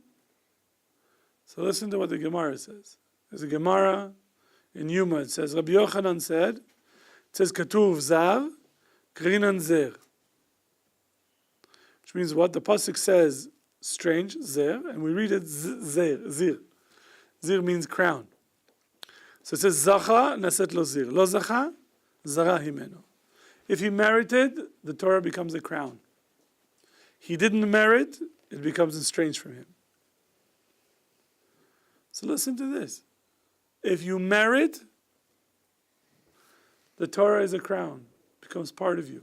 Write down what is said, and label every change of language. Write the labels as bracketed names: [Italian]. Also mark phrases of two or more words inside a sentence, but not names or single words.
[English] So listen to what the Gemara says. There's a Gemara in Yuma. It says, Rabbi Yochanan said, it says, [Hebrew] כתיב זר, קרינן זיר. [English] which means what? The pasuk says strange, zer, and we read it zer, zir. Zir means crown. So it says [Hebrew] זכה נעשה לו זר. לא זכה, זרה הימנו. [English] If he merited, the Torah becomes a crown. He didn't merit, it becomes estranged from him. So listen to this. If you merit, the Torah is a crown, becomes part of you.